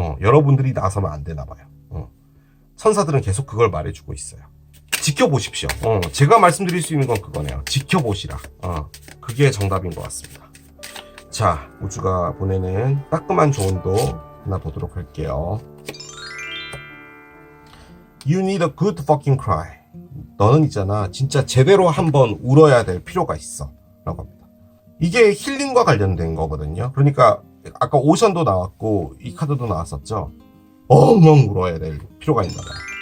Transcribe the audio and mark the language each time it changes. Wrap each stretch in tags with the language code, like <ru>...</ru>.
<ko>여러분들이 나서면 안 되나 봐요. 천사들은 계속 그걸 말해주고 있어요. 지켜보십시오. 제가 말씀드릴 수 있는 건 그거네요. 지켜보시라. 그게 정답인 것 같습니다. 자, 우주가 보내는 따끔한 조언도 하나 보도록 할게요.</ko> <en>You need a good fucking cry.</en> <ko>너는 있잖아, 진짜 제대로 한번 울어야 될 필요가 있어 라고 합니다. 이게 힐링과 관련된 거거든요. 그러니까 아까 오션도 나왔고 이 카드도 나왔었죠. 엉엉 울어야 될 필요가 있나 봐요.</ko>